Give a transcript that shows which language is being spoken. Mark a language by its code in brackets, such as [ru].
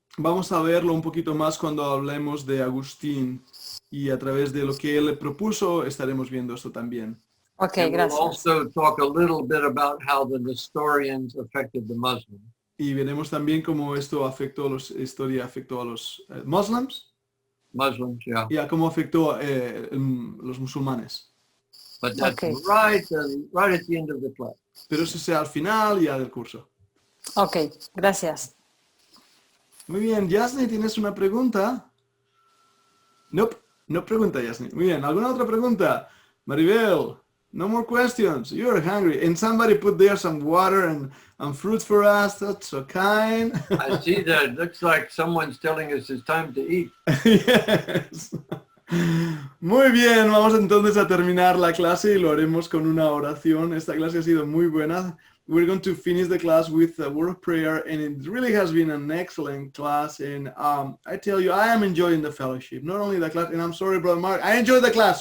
[es] Vamos a verlo un poquito más cuando hablemos de Agustín y a través de lo que él propuso estaremos viendo esto también. [en] Okay, And [es] gracias. [en] we'll also talk a little bit about how the Nestorians affected the Muslims. [es] Y veremos también cómo esto afectó a los Muslims [en] Muslims, yeah. [es] y a cómo afectó los musulmanes. [en] But that's Okay. right at the end of the class. [es] Pero eso sea al final ya del curso. Ok, gracias. Muy bien, Yasni, ¿tienes una pregunta? Nope, no pregunta, Yasni. Muy bien, ¿alguna otra pregunta? [en] Maribel, no more questions. You're hungry. And somebody put there some water and fruit for us. That's so kind. I see that. It looks like someone's telling us it's time to eat. Yes. [es] Muy bien, vamos entonces a terminar la clase y lo haremos con una oración. Esta clase ha sido muy buena. [en] We're going to finish the class with a word of prayer, and it really has been an excellent class. And I tell you, I am enjoying the fellowship. Not only the class, and I'm sorry, Brother Mark, I enjoy the class.